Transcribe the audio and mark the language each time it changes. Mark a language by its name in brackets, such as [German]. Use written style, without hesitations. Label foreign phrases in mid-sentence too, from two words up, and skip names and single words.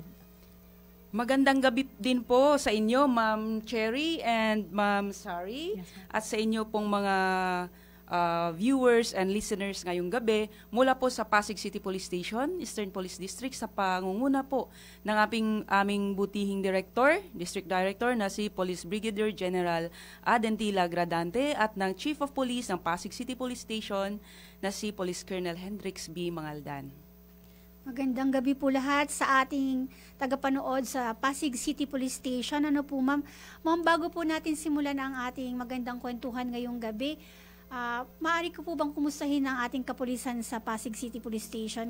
[Filipino] Magandang gabi din po sa inyo, Ma'am Cherry and Ma'am Sari, yes, at sa inyo pong mga [English] viewers and listeners [Filipino] ngayong gabi mula po sa Pasig City Police Station, Eastern Police District, sa pangunguna po ng aming butihing District Director na si Police Brigadier General Adentila Gradante at ng Chief of Police ng Pasig City Police Station na si Police Colonel Hendrix B. Mangaldan. Magandang gabi po lahat sa ating tagapanood sa Pasig City Police Station. Ano po, ma'am? Ma'am, bago po natin simulan ang ating magandang kwentuhan ngayong gabi, maaari ko po bang kumustahin ang ating kapulisan sa Pasig City Police Station?